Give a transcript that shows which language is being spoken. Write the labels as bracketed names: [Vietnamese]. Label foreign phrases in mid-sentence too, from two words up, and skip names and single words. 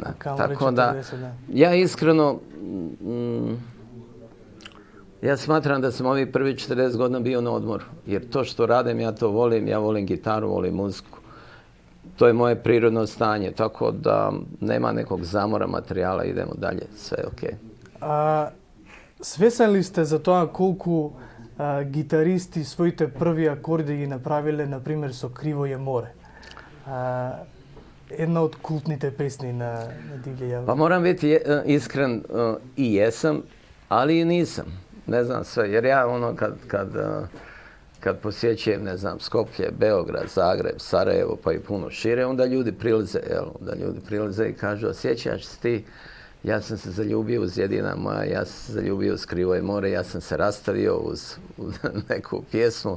[Bosnian] Tako da, ja iskreno, ja smatram da sam ovih prvi 40 godina bio na odmoru. Jer to što radim, ja to volim, ja volim gitaru, volim muziku. To je moje prirodno stanje, tako da nema nekog zamora materijala, idemo dalje, sve je okej. [Macedonian] Свесен ли сте за тоа колку гитаристи своите први акорди ги направиле, например, со Криво е море? Една од култните песни на Дивље јагоде. [Bosnian] Pa moram biti iskren, i jesam, ali i nisam. Ne znam sve, jer ja kad posjećujem, ne znam, Skoplje, Beograd, Zagreb, Sarajevo, pa i puno šire, onda ljudi prilaze, jel? Onda ljudi prilaze i kažu, osjećaš se ti, ja sam se zaljubio uz Jedina moja, ja sam se zaljubio uz Krivo je more, ja sam se rastavio uz neku pjesmu.